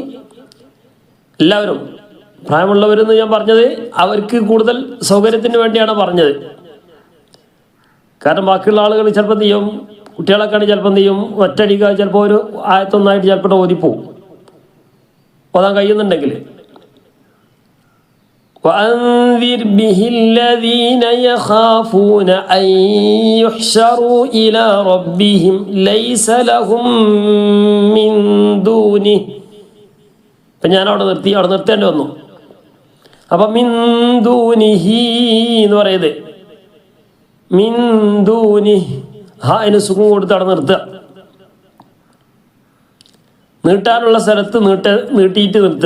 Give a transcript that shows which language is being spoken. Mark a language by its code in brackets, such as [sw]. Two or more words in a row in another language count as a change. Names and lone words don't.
[ml] എല്ലാവരും പ്രായമുള്ളവരെന്ന് ഞാൻ പറഞ്ഞത് അവർക്ക് കൂടുതൽ സൗകര്യത്തിന് വേണ്ടിയാണ് പറഞ്ഞത്. കാരണം ബാക്കിയുള്ള ആളുകൾ ചിലപ്പോൾ എന്ത് ചെയ്യും, കുട്ടികളൊക്കെ ആണെങ്കിൽ ചിലപ്പോൾ എന്ത് ചെയ്യും, ഒറ്റടിക്കുക, ചിലപ്പോൾ ഒരു ആയത്തൊന്നായിട്ട് ചിലപ്പോൾ ഓതിപ്പോവും ഓതാൻ കഴിയുന്നുണ്ടെങ്കിൽ. [ar] وأنذر به الذين يخافون أن يحشروا إلى ربهم ليس لهم من دونه. [ml] അപ്പം ഞാൻ അവിടെ നിർത്തേണ്ടി വന്നു. അപ്പം [ar] من دونه [ml] എന്ന് പറയുന്നത്, [ar] من دون [ml] അതിന് സുഖം കൊടുത്ത് അവിടെ നിർത്തുക. നീട്ടാനുള്ള സ്ഥലത്ത് നീട്ടിയിട്ട് നിർത്തുക.